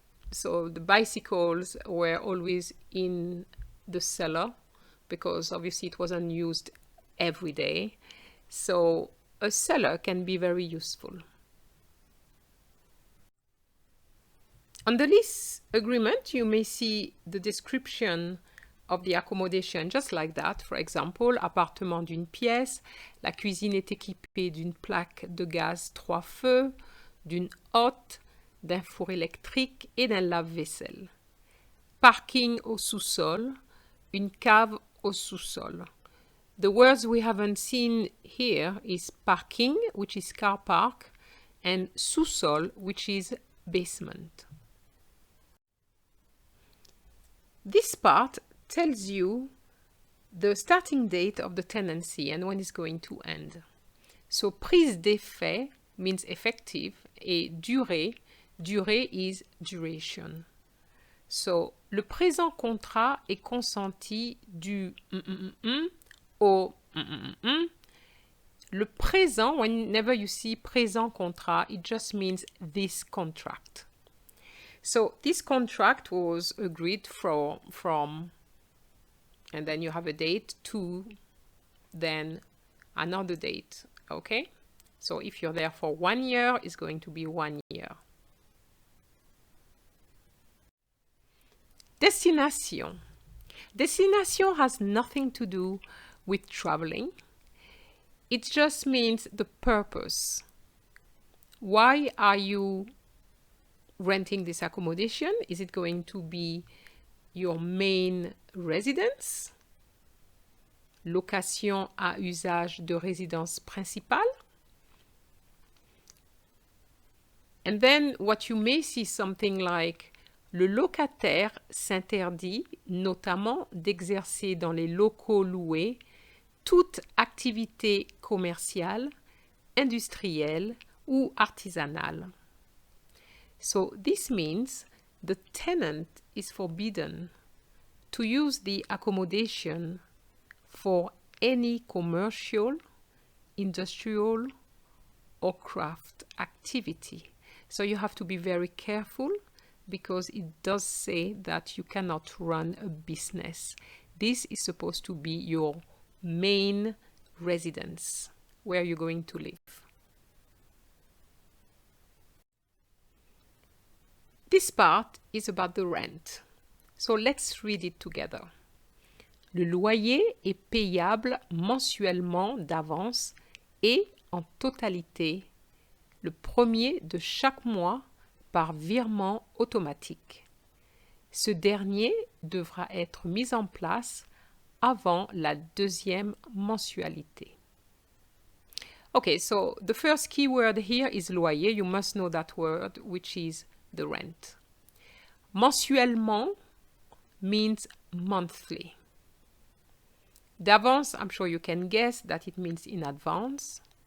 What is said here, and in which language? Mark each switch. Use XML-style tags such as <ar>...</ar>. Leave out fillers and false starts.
<en>So the bicycles were always in the cellar because obviously it wasn't used every day. So a cellar can be very useful. On the lease agreement, you may see the description of the accommodation just like that.</en> <fr>For example, appartement d'une pièce, la cuisine est équipée d'une plaque de gaz 3 feux, d'une hotte, d'un four électrique et d'un lave-vaisselle. Parking au sous-sol, une cave au sous-sol.</fr> <en>The words we haven't seen here is parking, which is car park, and sous-sol, which is basement. This part tells you the starting date of the tenancy and when it's going to end. So prise d'effet means effective, et durée is duration. So le présent contrat est consenti du au Le présent, whenever you see présent contrat, it just means this contract. So this contract was agreed from and then you have a date 2, then another date, okay? So if you're there for 1 year, it's going to be 1 year. Destination. Destination has nothing to do with traveling. It just means the purpose. Why are you renting this accommodation? Is it going to be your main residence?</en> <fr>Location à usage de résidence principale. And then what you may see something like le locataire s'interdit notamment d'exercer dans les locaux loués toute activité commerciale, industrielle ou artisanale.</fr> <en>So this means the tenant is forbidden to use the accommodation for any commercial, industrial, or craft activity. So you have to be very careful because it does say that you cannot run a business. This is supposed to be your main residence, where you're going to live. This part is about the rent. So let's read it together.</en> <fr>Le loyer est payable mensuellement d'avance et en totalité le premier de chaque mois par virement automatique. Ce dernier devra être mis en place avant la deuxième mensualité.</fr> <en>Okay, so the first key word here is loyer. You must know that word, which is the rent. Mensuellement means monthly. D'avance, I'm sure you can guess that it means in advance.</en>